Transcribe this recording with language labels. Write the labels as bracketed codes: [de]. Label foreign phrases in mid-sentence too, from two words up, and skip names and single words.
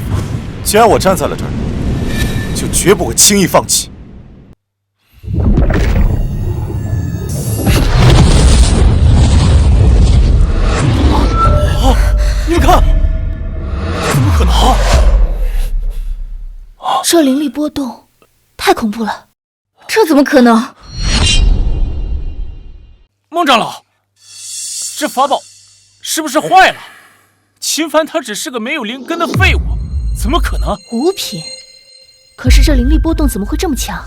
[zh] 既然我站在了這兒， 就絕不會輕易放棄。你們看，怎麼可能？這靈力波動，太恐怖了！這怎麼可能？孟長老，這法寶是不是壞了？秦凡他只是個沒有靈根的廢物，怎麼可能？五品，可是這靈力波动怎麼會這麼強？